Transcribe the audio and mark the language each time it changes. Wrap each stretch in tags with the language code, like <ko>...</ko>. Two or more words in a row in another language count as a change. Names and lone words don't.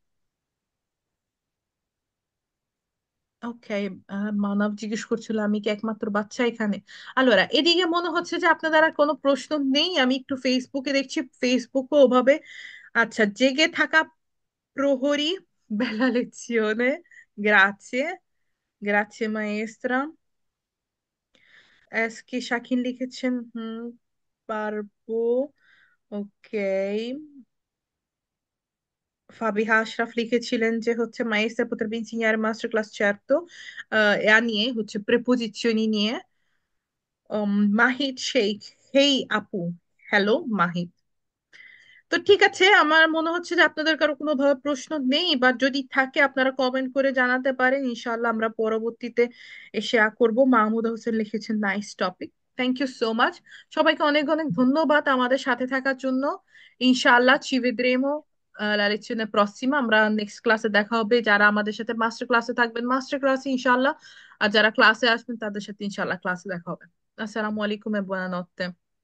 <bn>ওকে। মানব জিজ্ঞেস করছিল আমি কি একমাত্র বাচ্চা এখানে। আলোরা, এদিকে মনে হচ্ছে যে আপনাদের আর কোনো প্রশ্ন নেই। আমি একটু ফেসবুকে দেখছি, ফেসবুকে ওভাবে। আচ্ছা, জেগে থাকা প্রহরী,</bn> <it>bella lezione, grazie, grazie maestra।</it> <bn>এস কে শাকিন লিখেছেন পারবো। ওকে। ফাবিহা আশরাফ লিখেছিলেন যে হচ্ছে</bn> <it>maestra potrebbe insegnare masterclass, certo,</it> <bn>এ নিয়ে হচ্ছে প্রেপোজিশনই নিয়ে। মাহিদ শেখ, হেই আপু, হ্যালো মাহিদ। তো ঠিক আছে, আমার মনে হচ্ছে যে আপনাদের কারো কোনো ভাবে প্রশ্ন নেই, বা যদি থাকে আপনারা কমেন্ট করে জানাতে পারেন। ইনশাআল্লাহ আমরা পরবর্তীতে এসে করব। মাহমুদা হোসেন লিখেছেন</bn> <en>nice topic. thank you so much.</en> <bn>সবাইকে অনেক অনেক ধন্যবাদ আমাদের সাথে থাকার জন্য। ইনশাআল্লাহ</bn> <it>ci vedremo la lezione prossima।</it> <bn>আমরা নেক্সট ক্লাসে দেখা হবে। যারা আমাদের সাথে</bn> <en>master class</en> <bn>থাকবেন</bn> <en>master class</en> <bn>ইনশাআল্লাহ, আর যারা ক্লাসে আসবেন তাদের সাথে ইনশাআল্লাহ ক্লাসে দেখা হবে। আসসালামু আলাইকুম</bn> <it>e buonanotte।</it>